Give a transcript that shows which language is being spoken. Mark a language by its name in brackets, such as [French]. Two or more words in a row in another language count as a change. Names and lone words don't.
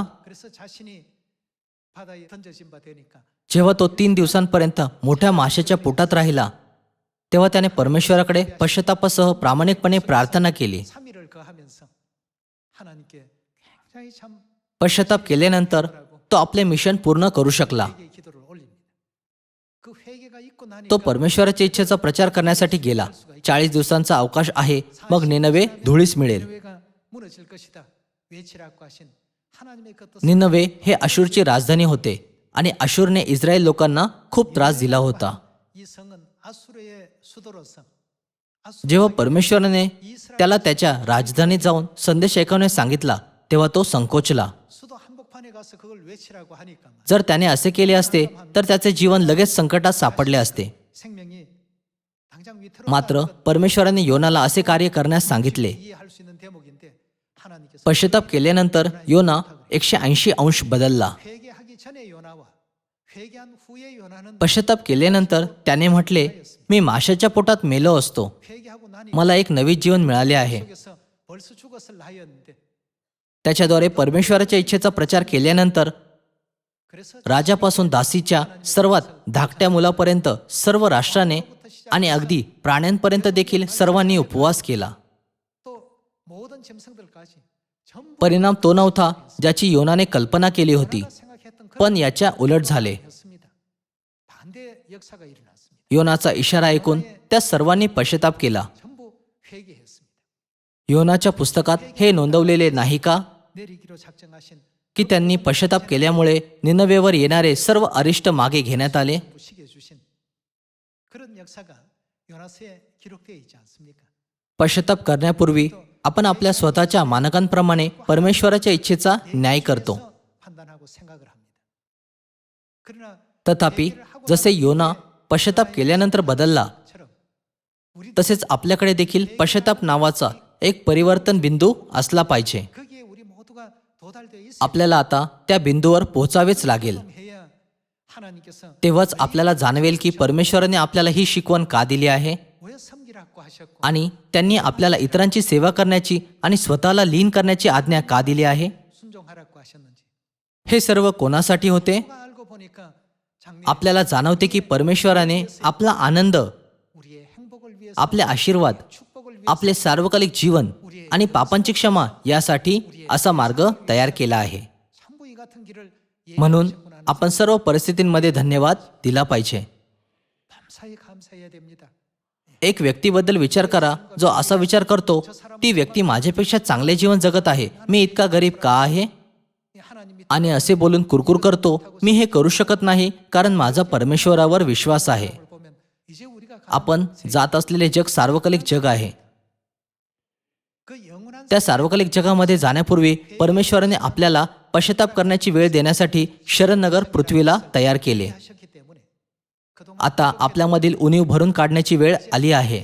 [Korean] 그래서 자신이 바다에 던져진 바 되니까 [Marathi] जेव्हा तो 3 दिवसांपर्यंत मोठ्या माशाच्या पोटात राहिला तेव्हा त्याने परमेश्वराकडे पश्चातापासह प्रामाणिकपणे प्रार्थना केली. [Korean] 3일을 거하면서 하나님께 굉장히 참 [Marathi] पश्चाताप केल्यानंतर तो आपले मिशन पूर्ण करू शकला. [Korean] 회개 기도를 올립니다. 그 회개가 있고 나니까 [Marathi] तो परमेश्वराच्या इच्छेचा प्रचार करण्यासाठी गेला. 40 दिवसांचा अवकाश आहे, मग निनवे धुळीस मिळेल. [Korean] निनवे가 무너질 것이다 외치라고 하신 하나님의 그 뜻을 [Marathi] निनवे हे अशूरची राजधानी होते आणि अशूरने इस्रायल लोकांना खूप त्रास दिला होता. [Korean] 이 성은 아수르의 수도로서 [Marathi] जेव्हा परमेश्वराने त्याला त्याच्या राजधानीत जाऊन संदेश ऐकवण्यास सांगितला तेव्हा तो संकोचला. [Korean] 수도 한복판에 가서 그걸 외치라고 하니까 [Marathi] जर त्याने असे केले असते तर त्याचे जीवन लगेच संकटात सापडले असते. [Korean] 생명이 당장 위태로 [Marathi] मात्र परमेश्वराने योनाला असे कार्य करण्यास सांगितले. [Korean] 이해할 수 있는 대목인데 하나님께서 [Marathi] पश्चाताप केल्यानंतर योना 180 अंश बदलला. [Korean] 회개하기 전에 요나와 회개한 후에 요나는 [Marathi] पश्चाताप केल्यानंतर त्याने म्हटले, मी माशाच्या पोटात मेलो असतो, [Korean] 회개하고 나니 [Marathi] मला एक नवीन जीवन मिळाले आहे. [Korean] 속에서 벌써 죽었을 나였는데 [Marathi] त्याच्याद्वारे परमेश्वराच्या इच्छेचा प्रचार केल्यानंतर [Korean] 그래서 [Marathi] राजापासून दासीच्या सर्वात धाकट्या मुलापर्यंत सर्व राष्ट्राने आणि अगदी प्राण्यांपर्यंत देखील सर्वांनी उपवास केला. [Korean] 또 모든 짐승들까지 전부 [Marathi] परिणाम तो नव्हता ज्याची योनाने कल्पना केली होती, [Korean] 생각했던 [Marathi] पण याच्या उलट झाले. [Korean] 그였습니다. 반대 역사가 일어났습니다. [Marathi] योनाचा इशारा ऐकून त्या सर्वांनी पश्चाताप केला. [Korean] 전부 회개했습니다. [Marathi] योनाच्या पुस्तकात हे नोंदवलेले नाही का [Korean] 내리기로 작정하신 [Marathi] की त्यांनी पश्चाताप केल्यामुळे निनवेवर येणारे सर्व अरिष्ट मागे घेण्यात आले? [Korean] 부시게 주신 그런 역사가 요나서에 기록되어 있지 않습니까? [Marathi] पश्चाताप करण्यापूर्वी आपण आपल्या स्वतःच्या मानकांप्रमाणे परमेश्वराच्या इच्छेचा न्याय करतो. [Korean] 그래서 판단하고 생각을 합니다. 그러나 [Marathi] तथापि जसे योना पश्चाताप केल्यानंतर बदलला, [Korean] 처럼 우리 [Marathi] तसेच आपल्याकडे देखील पश्चाताप नावाचा एक परिवर्तन बिंदू असला पाहिजे. [Korean] 거기에 우리 모두가 도달되어 있어야 [Marathi] आपल्याला आता त्या बिंदूवर पोहोचावेच लागेल. [Korean] 해야 하나님께서 [Marathi] तेव्हाच आपल्याला जाणवेल की परमेश्वराने आपल्याला ही शिकवण का दिली आहे [Korean] 왜 섬기라고 하셨고 [Marathi] आणि त्यांनी आपल्याला इतरांची सेवा करण्याची आणि स्वतःला लीन करण्याची आज्ञा का दिली आहे. [Korean] 순종하라고 하셨는지 [Marathi] हे सर्व कोणासाठी होते? [Korean] 누가 알고 보니까 장래 [Marathi] आपल्याला जाणवते की परमेश्वराने आपला आनंद, [Korean] 우리의 행복을 위해서 [Marathi] आपले आशीर्वाद, [Korean] 축복을 위해서 [Marathi] आपले सार्वकालिक जीवन आणि पापांची क्षमा यासाठी असा मार्ग तयार केला आहे. [Korean] 참부 이 같은 길을 [Marathi] म्हणून आपण सर्व परिस्थितींमध्ये धन्यवाद दिला पाहिजे. [Korean] 감사히 감사해야 됩니다. [Marathi] एक व्यक्तीबद्दल विचार करा जो असा विचार करतो, ती व्यक्ती माझ्यापेक्षा चांगले जीवन जगत आहे, मी इतका गरीब का आहे, [Korean] 이 하나님이 [Marathi] आणि असे बोलून कुरकुर करतो, मी हे करू शकत नाही कारण माझा परमेश्वरावर विश्वास आहे. [Korean] 걸 보면 이제 우리가 [Marathi] आपण जात असलेले जग सार्वकालिक जग आहे. [Korean] 그 영원한 [Marathi] त्या सार्वकालिक जगामध्ये जाण्यापूर्वी परमेश्वराने आपल्याला पश्चाताप करण्याची वेळ देण्यासाठी शरणनगर पृथ्वीला तयार केले. [Korean] 하셨기 때문에 그동안 [Marathi] आता आपल्यामधील उणीव भरून काढण्याची वेळ आली आहे.